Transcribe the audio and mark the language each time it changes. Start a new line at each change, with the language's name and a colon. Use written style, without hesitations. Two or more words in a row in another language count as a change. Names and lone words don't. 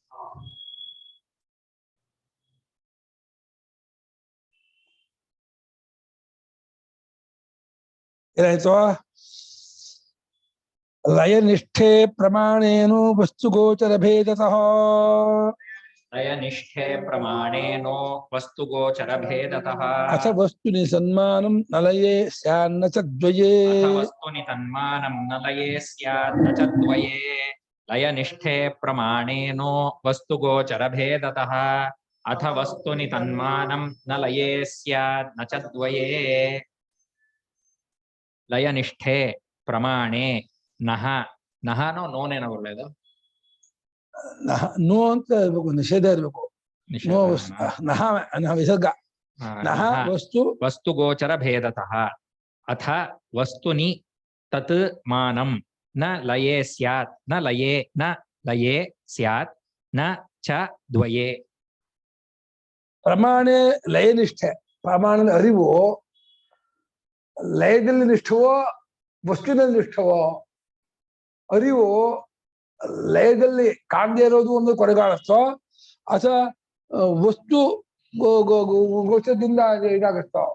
Kannada: ಏನಾಯ್ತು?
Sanskrit: ಲಯನಿಷ್ಠೆ ಪ್ರಮಾಣೇನು ವಸ್ತುಗೋಚರ ಭೇದತಃ. ಲಯನಿಷ್ಠೆ ಪ್ರಮಾಣೇನೋ ವಸ್ತುಗೋಚರ ಭೇದತಃ. ಅಥ ವಸ್ತುನಿ ಸನ್ಮಾನಂ ನ ಲಯೇ ಸ್ಯಾನ್ನ ಚ ದ್ವಯೇ. ವಸ್ತುನಿ ತನ್ಮಾನಂ ನ ಲಯೇ ಸ್ಯಾತ್ ನ ಚ ದ್ವಯೇ. ಲಯನಿಷ್ಠೆ ಪ್ರಮಾಣೇನೋ ವಸ್ತುಗೋಚರ ಭೇದತಃ. ಅಥ ವಸ್ತುನಿ ತನ್ಮಾನಂ ನ ಲಯೇ ಸ್ಯಾತ್ ನ ಚ ದ್ವಯೇ. ಲಯನಿಷ್ಠೆ ಪ್ರಮಾಣೆ ನಹ,
Kannada: ನಹನೋ ನೋನೇನೋ ಒಳ್ಳೇದು? ನೋ ಅಂತ ಇರ್ಬೇಕು, ನಿಷೇಧ ಇರ್ಬೇಕು. ನೋ ನಹ ವಿಸರ್ಗ. ನಹ ವಸ್ತು
Sanskrit: ವಸ್ತುಗೋಚರ ಭೇದತಃ. ಅಥ ವಸ್ತುನಿ ತತ್ ಮಾನಂ ನ ಲಯೇ ಸ್ಯಾತ್ ನ ಲಯೇ ನ ಲಯೇ ಸ್ಯಾತ್ ನ ಚ ದ್ವಯೇ. ಪ್ರಮಾಣೆ ಲಯನಿಷ್ಠೆ,
Kannada: ಪ್ರಮಾಣದ ಅರಿವು ಲಯದಲ್ಲಿ ನಿಷ್ಠವೋ ವಸ್ತುವಿನಲ್ಲಿ ನಿಷ್ಠವೋ? ಅರಿವು ಲಯದಲ್ಲಿ ಕಾಣದೇ ಇರೋದು ಒಂದು ಕೊನೆಗಾಣತ್ತೋ ಅಥವಾ ವಸ್ತು ಗೋಚರದಿಂದ ಇದಾಗತ್ತೋ?